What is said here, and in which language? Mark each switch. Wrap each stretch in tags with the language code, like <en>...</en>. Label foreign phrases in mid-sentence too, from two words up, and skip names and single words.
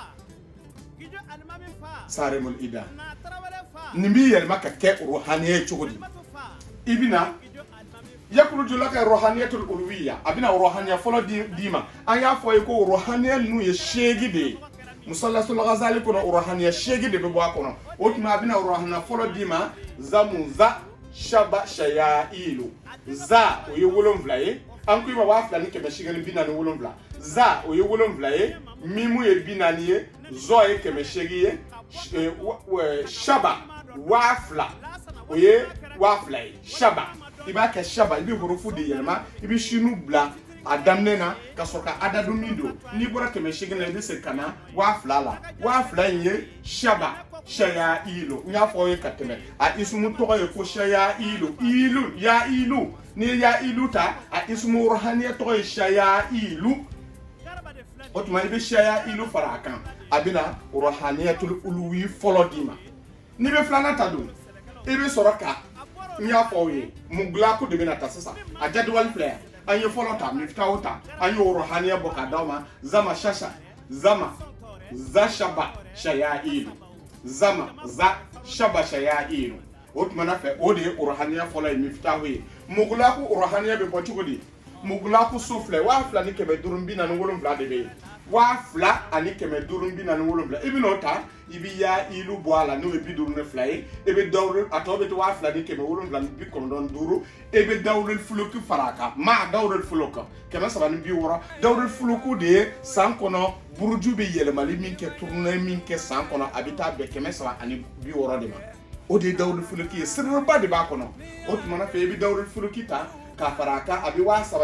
<bm>saremul ida nin bɛ yɛlɛma ka kɛ ruhaniya ye cogo di i bɛna</bm> <ar>يخرج لك روحانية العلوية</ar> <bm>abina ruhaniya fɔlɔ d'i ma an y'a fɔ ye ko ruhaniya ninnu ye 8 de ye musalasul ghazali kɔnɔ ruhaniya 8 de bɛ bɔ a kɔnɔ o tuma a bɛna ruhaniya fɔlɔ d'i ma zamuza shaba shayailu za o ye 7 ye an ko i ma 2000 ni 847 za o ye 7 ye mimu ye 40 ye zo ye 800 ye shaba 2000 o ye 2000 ye shaba i b'a kɛ shaba i bɛ hurufu de yɛlɛma i bɛ shinu bila a daminɛ na ka sɔrɔ ka adadu min don n'i bɔra 800 la i bɛ se ka na 2000 la 2000 in ye shaba shaya ilo n y'a fɔ aw ye ka tɛmɛ a isumu tɔgɔ ye ko shaya ilu ya ilu n'i ye ya ilu ta a isumu rohaniya tɔgɔ ye shaya ilu o tuma i bɛ shaya ilu fara a kan a bɛna</bm> <ar>روحانية العلوي</ar> <bm>fɔlɔ d'i ma n'i bɛ filanan ta dun i bɛ sɔrɔ ka n y'a fɔ aw ye mugulaku de bɛna ta sisan a jadwali filɛ yan an ye fɔlɔ ta miftahu ta an ye rohaniya bɔ ka d'aw ma zama shasha zama za shaba shaya ilu zama za shaba shaya ilu o tuma na fɛ o de ye rohaniya fɔlɔ ye miftahu ye mugulaku rohaniya bɛ bɔ cogo di mugulaku so filɛ 2547 de bɛ yen 2547 i bɛn'o ta i bɛ ya ilu bɔ a la n'o ye 52 ye i bɛ dawuri a tɔ bɛ to 2795 i bɛ dawuri fuluki fara a kan maa dawuri fuluki 360 dawuri fuluku de ye san kɔnɔ buruju bɛ yɛlɛmali min kɛ turunɛ min kɛ san kɔnɔ a bɛ taa bɛn 360 de ma o de ye dawuri fuluki ye sirriba de b'a kɔnɔ o tuma na fɛ i bɛ dawuri fuluki ta ka fara a kan a bɛ</bm>